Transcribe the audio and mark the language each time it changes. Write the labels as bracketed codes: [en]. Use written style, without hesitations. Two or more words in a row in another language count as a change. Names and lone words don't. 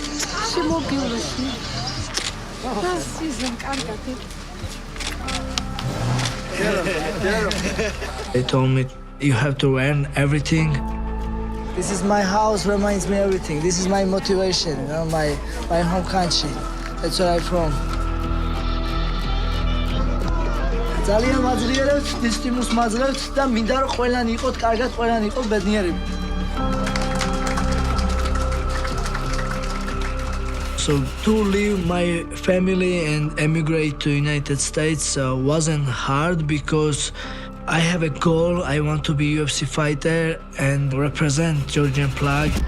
[en] They told me, you have to earn everything. This is my house, reminds me everything. This is my motivation, you know, my home country. That's where I'm from. [ka] ძალიან მაძლიერებთ, დისციპლინს მაძლევთ და მინდა რომ ყველანი იყოთ, კარგად ყველანი იყოთ ბედნიერები. [en] So to leave my family and emigrate to United States wasn't hard because I have a goal. I want to be UFC fighter and represent Georgian flag.